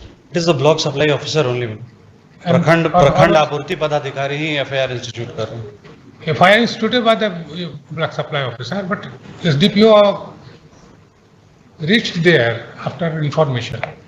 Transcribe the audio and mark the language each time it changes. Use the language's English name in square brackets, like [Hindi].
[English] It is the block supply officer only. [Hindi] प्रखंड आपूर्ति पदाधिकारी ही FIR इंस्टीट्यूट कर रहे हैं. [English] FIR instituted by the block supply officer, but SDPO reached there after information.